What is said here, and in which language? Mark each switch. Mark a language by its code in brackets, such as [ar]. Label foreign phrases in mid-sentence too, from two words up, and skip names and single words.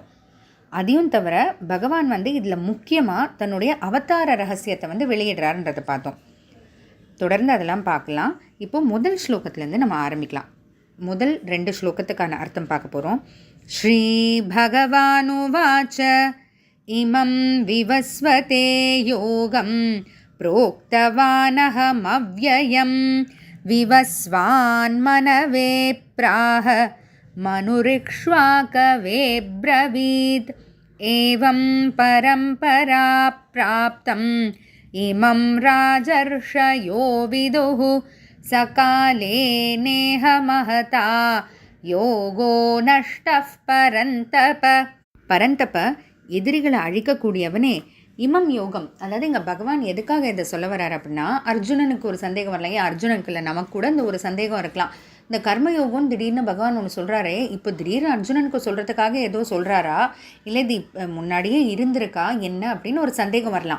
[ta] அதையும் தவிர பகவான் இதில் முக்கியமாக தன்னுடைய அவதார ரகசியத்தை வெளியிடுறாருன்றதை பார்த்தோம். தொடர்ந்து அதெல்லாம் பார்க்கலாம். இப்போ முதல் ஸ்லோகத்துலேருந்து நம்ம ஆரம்பிக்கலாம். முதல் 2 ஸ்லோகத்துக்கான அர்த்தம் பார்க்க போகிறோம். [sa] श्री भगवानुवाच इमं विवस्वते योगं प्रोक्तवानहमव्ययं विवस्वान्मनवे प्राह मनुरिक्ष्वाकवे ब्रवीत् एवं परम्परा प्राप्तम् इमं राजर्षयो विदुः सकाले नेह महता योगो नष्टः परन्तप [ta] எதிரிகளை அழிக்கக்கூடியவனே, [sa] इमं योगम्. [ta] அதாவது இங்கே பகவான் எதுக்காக இதை சொல்ல வர்றார் அப்படின்னா, அர்ஜுனனுக்கு ஒரு சந்தேகம் வரலையே, அர்ஜுனனுக்கு இல்லை, நமக்கு கூட இந்த ஒரு சந்தேகம் இருக்கலாம். இந்த கர்மயோகம் திடீர்னு பகவான் ஒன்று சொல்கிறாரே, இப்போ திடீர்னு அர்ஜுனனுக்கு சொல்கிறதுக்காக ஏதோ சொல்கிறாரா, இல்லை இது முன்னாடியே இருந்திருக்கா என்ன அப்படின்னு ஒரு சந்தேகம் வரலாம்.